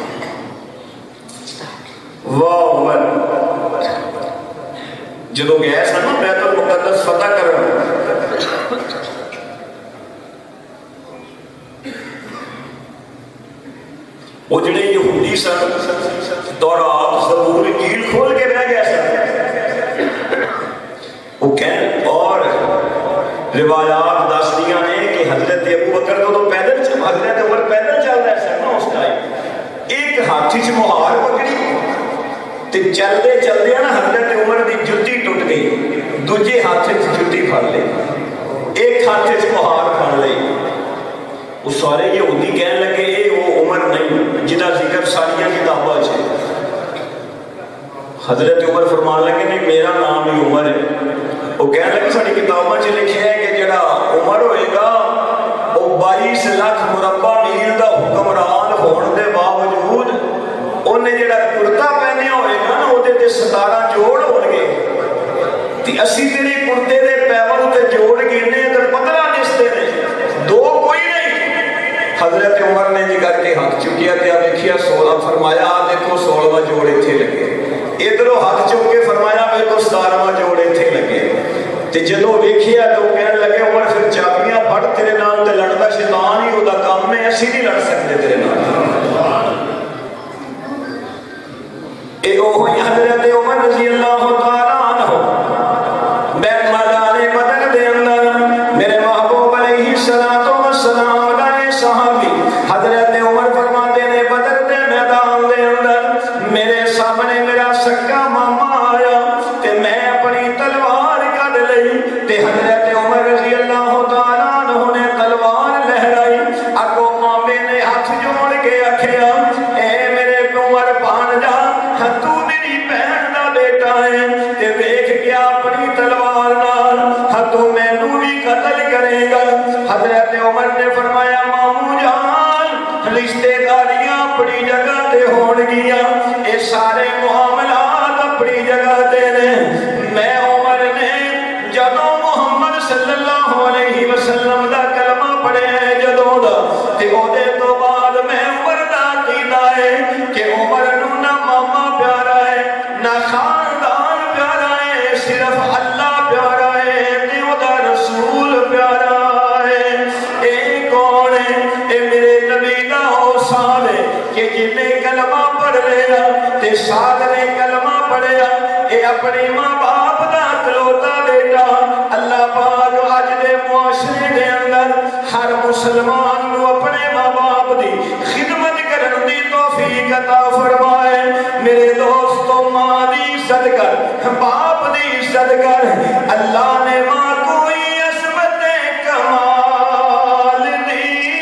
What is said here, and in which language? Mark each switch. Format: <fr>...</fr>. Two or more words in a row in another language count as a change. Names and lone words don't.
<pa>واہ عمر جدو گئے سن بیت المقدس فتح کرنا وہ جڑے یہودی سن تورات زبور انجیل کھول کے رہ گئے سن وہ کہنے اور روایات دس دیا نے کہ حضرت ابو بکر تو پیدل چل حضرت عمر پیدل چل رہے سن نا اس ٹائم ایک ہاتھ چ مہار پکڑی تے چلدے چلدے نا حضرت عمر دی جُتی ٹوٹ گئی دوجے ہاتھ چ جُتی پھڑ لئی ایک ہاتھ چ مہار پھڑ لئی وہ سارے یہودی کہنے لگے اے وہ عمر نہیں جنہاں ذکر ساری کتاباں چ حضرت عمر فرمان لگے نہیں میرا نام ہی عمر ہے وہ کہنے لگے ساری کتاباں چ لکھے ہے کہ جڑا عمر ہوئے گا وہ 22 لاکھ مربع میل دا حکمران ہون دے باوجود انہیں جڑا کرتا پہنیا ہوئے گا نا وہ تے 17 جوڑ ہون گے تے اسی تیرے کرتے دے پیول تے جوڑ گینے تے 15 دستے نے دو کوئی نہیں حضرت عمر نے جی کر کے ہاتھ چکیا تے دیکھیا 16 فرمایا دیکھو 16واں جوڑ ایتھے لگے ادھروں ہاتھ چک کے فرمایا میرے کو 17واں جوڑ ایتھے لگے تے جدوں ویکھیا تو کہنے لگے عمر پھر چابیاں پھڑ تیرے نال تے لڑدا شیطان ہی اودا کام ہے اسی نہیں لڑ سکتے تیرے نال اے اوہ حضرت عمر</pa> <ar>رضی اللہ تعالی عنہ</ar> <pa>میدان بدر دے اندر میرے محبوب</pa> <ar>علیہ الصلوۃ والسلام</ar> <pa>دے صحابی حضرت عمر فرماتے نے بدر دے میدان دے اندر میرے سامنے میرا سکا ماما آیا تے میں اپنی تلوار کڈ لئی تے حضرت عمر</pa> <ar>رضی اللہ تعالی عنہ</ar> <pa>نے تلوار لہرائی اگوں مامے نے ہاتھ جوڑ کے آکھیا اے میرے عمر بھانجا تو میری بہن دا بیٹا ہے تے ویکھ کے اپنی تلوار نال تو مینوں بھی قتل کرے گا حضرت عمر نے فرمایا مامو جان رشتے داریاں اپنی جگہ تے ہون گیاں اے سارے معاملات اپنی جگہ تے نے میں عمر نے جدوں محمد</pa> <ar>صلی اللہ علیہ وسلم</ar> <pa>دا کلمہ پڑھیا ہے جدوں دا تے او دے تو بعد میں عمر دا عقیدہ ہے کہ عمر نوں نہ ماما پیارا ہے نہ خاندان پیارا ہے صرف اللہ پیارا ہے تے او دا رسول پیارا ہے اے کون ہے اے میرے نبی دا حسین ہے کہ جنے کلمہ پڑھ لیا تے ساتھ نے کلمہ پڑھیا اے اپنے ماں باپ دا اکلوتا بیٹا اللہ پاک اج دے معاشرے دے اندر ہر مسلمان نو اپنے ماں باپ دی خدمت کرن دی توفیق عطا فرمائے میرے دوستو ماں دی عزت کر باپ دی عزت کر اللہ نے ماں کوئی عظمت کمال دی</pa>